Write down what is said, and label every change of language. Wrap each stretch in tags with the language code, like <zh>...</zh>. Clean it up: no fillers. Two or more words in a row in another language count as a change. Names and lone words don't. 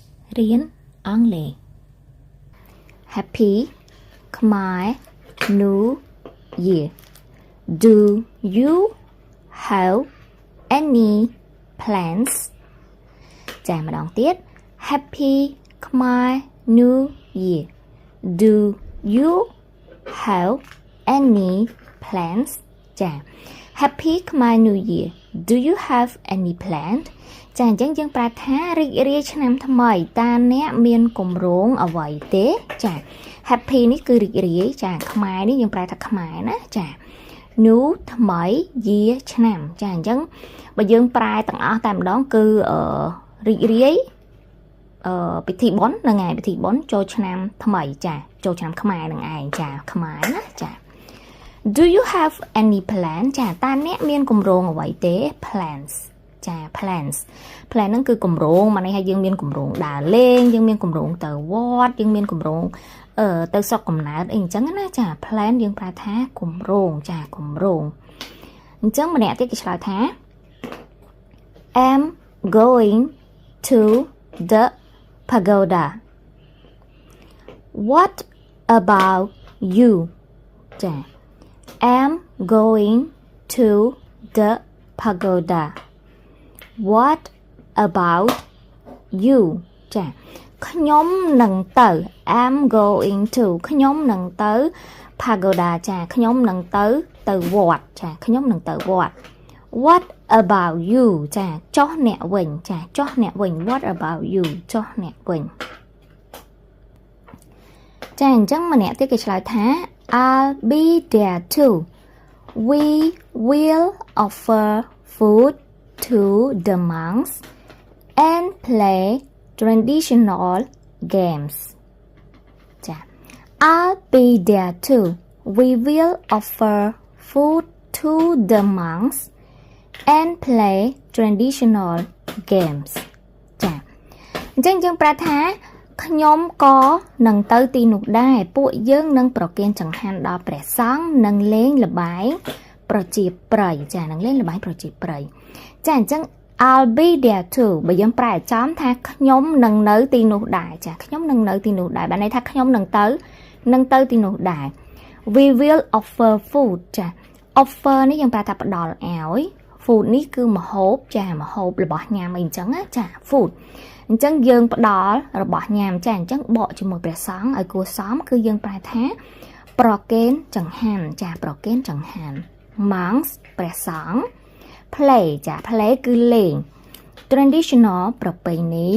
<km>រៀនអង់គ្លេស</km> <en>Happy Khmer New Year Do you have any plans</en> <km>ចាម្ដងទៀត</km> <en>Happy Khmer New Year Do you have any plans ចា Happy Khmer New Year Do you have any plans</en> <km>ចាអញ្ចឹងយើងប្រើ ថារីករាយឆ្នាំថ្មីតើអ្នកមានគម្រោងអ្វីទេចា Happy នេះគឺរីករាយចាខ្មែរនេះយើងប្រើថាខ្មែរណាចា New ថ្មី Year ឆ្នាំចាអញ្ចឹងបើយើងប្រើទាំងអស់តែម្ដងគឺរីករាយពិធីបុណ្យហ្នឹងឯងពិធីបុណ្យចូលឆ្នាំ ថ្មីចាចូលឆ្នាំខ្មែរហ្នឹងឯងចាខ្មែរណាចា</km> <en>Do you have any plan</en> <km>ចាតើអ្នកមានគម្រោងអ្វីទេ plans ចា</km> <en>plans plan</en> <km>ហ្នឹងគឺគម្រោងមកនេះឲ្យយើងមានគម្រោងដើរលេងយើងមានគម្រោងទៅវត្តយើងមានគម្រោងទៅស្រុកកំណើតអីអញ្ចឹងណាចា plan យើងប្រើថាគម្រោងចាគម្រោងអញ្ចឹងម្នាក់ទៀតគេឆ្លើយថា</km> <en>I'm going to the pagoda What about you ចា I'm going to the pagoda What about you</en> <km>ចាខ្ញុំនឹងទៅ</km> <en>I'm going to</en> <km>ខ្ញុំនឹងទៅ pagoda ចាខ្ញុំនឹងទៅវត្តចាខ្ញុំនឹងទៅវត្ត</km> <en>What about you</en> <km>ចាចុះអ្នកវិញចាចុះអ្នកវិញ</km> <en>What about you</en> <km>ចុះអ្នកវិញ ចាអញ្ចឹងម្នាក់ទៀតគេឆ្លើយថា</km> <en>I'll be there too We will offer food to the monks and play traditional games ចា I'll be there too We will offer food to the monks and play traditional games</en> <km>ចាអញ្ចឹងយើងប្រាប់ថា ខ្ញុំក៏នឹងទៅទីនោះដែរពួកយើងនឹងប្រគេនចង្ហាន់ដល់ព្រះសង្ឃនិងលេងល្បែងប្រជាប្រិយចានឹងលេងល្បែងប្រជាប្រិយចា អញ្ចឹង</km> <en>I'll be there too</en> <km>បើយើងប្រែចំថាខ្ញុំនឹងនៅទីនោះដែរចាខ្ញុំនឹងនៅទីនោះដែរ បានន័យថាខ្ញុំនឹងទៅទីនោះដែរ</km> <en>We will offer food</en> <km>ចា offer នេះយើងប្រើថាផ្ដល់ឲ្យ food នេះគឺម្ហូបចាម្ហូបរបស់ញ៉ាំអីអញ្ចឹងណាចា food អញ្ចឹងយើងផ្ដល់របស់ញ៉ាំចាអញ្ចឹងបកជាមួយព្រះសង្ឃឲ្យគួរសមគឺយើងប្រែថាប្រគេនចង្ហាន់ចាប្រគេនចង្ហាន់ monks ព្រះសង្ឃ play ចា play គឺលេង traditional ប្រពៃណី</km>